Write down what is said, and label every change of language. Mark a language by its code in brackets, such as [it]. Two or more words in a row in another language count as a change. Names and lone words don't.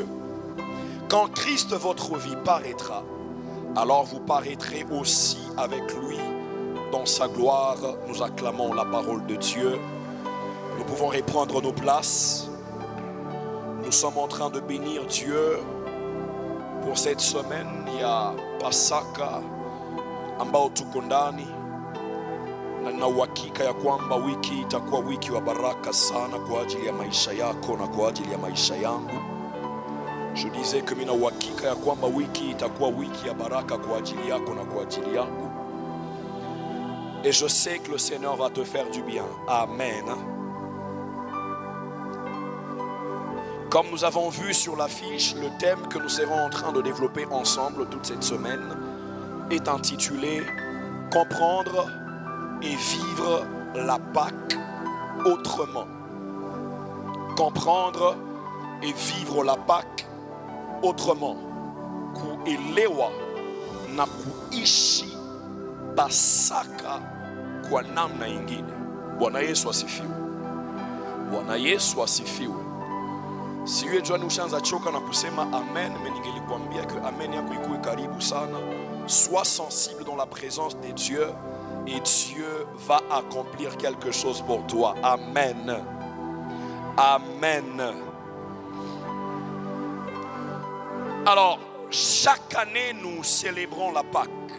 [fr] Quand Christ, votre vie, paraîtra, alors vous paraîtrez aussi avec lui dans sa gloire. Nous acclamons la parole de Dieu. Nous pouvons reprendre nos places. Nous sommes en train de bénir Dieu pour cette semaine [sw] ya Pasaka ambao tuko ndani, na nina uhakika ya kwamba wiki itakuwa wiki wa baraka sana kwa ajili ya maisha yako na kwa ajili ya maisha yangu. [fr] Je disais que [sw] mina uhakika ya kwamba wiki itakuwa wiki ya baraka kwa ajili yako na kwa ajili yangu. [fr] Et je sais que le Seigneur va te faire du bien. Amen. Comme nous avons vu sur l'affiche, le thème que nous serons en train de développer ensemble toute cette semaine est intitulé « Comprendre et vivre la Pâque autrement ». Comprendre et vivre la Pâque autrement. [sw] Kuelewa na kuishi Pasaka kwa namna ingine. Bwana Yesu asifiwe. Bwana Yesu asifiwe. Siwe Joani ushaanza choka na kusema amen, mais ningelikwambia que amen yako ikuwe karibu sana. [fr] Sois sensible dans la présence de Dieu et Dieu va accomplir quelque chose pour toi. Amen. Amen. Alors, chaque année nous célébrons la Pâque.